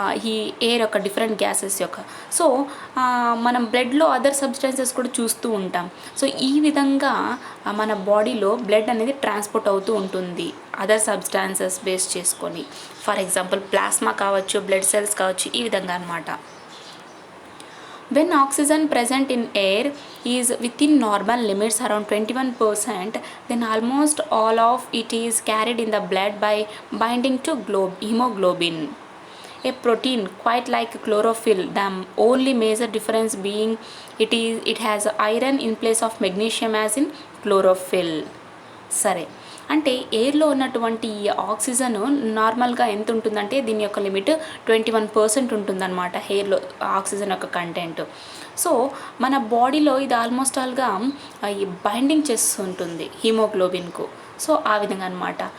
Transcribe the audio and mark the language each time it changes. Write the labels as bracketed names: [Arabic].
[Telugu] ఈ ఎయిర్ యొక్క different gases యొక్క. సో మనం బ్లడ్లో అదర్ సబ్స్టెన్సెస్ కూడా చూస్తూ ఉంటాం. సో ఈ విధంగా మన బాడీలో బ్లడ్ అనేది ట్రాన్స్పోర్ట్ అవుతూ ఉంటుంది అదర్ సబ్స్టాన్సెస్ బేస్ చేసుకొని. ఫర్ ఎగ్జాంపుల్ ప్లాస్మా కావచ్చు, బ్లడ్ సెల్స్ కావచ్చు, ఈ విధంగా అనమాట. [English] When oxygen present in air is within normal limits around 21%, then almost all of it is carried in the blood by binding to hemoglobin, a protein quite like chlorophyll. The only major difference being it has iron in place of magnesium as in chlorophyll. [Telugu] సరే, అంటే ఎయిర్లో ఉన్నటువంటి ఈ oxygen నార్మల్గా ఎంత ఉంటుందంటే దీని యొక్క limit 21% ఉంటుందన్నమాట హెయిర్లో ఆక్సిజన్ యొక్క కంటెంట్. సో మన బాడీలో ఇది ఆల్మోస్ట్ ఆల్గా ఈ బైండింగ్ చేస్తుంటుంది హీమోగ్లోబిన్కు. సో ఆ విధంగా అనమాట.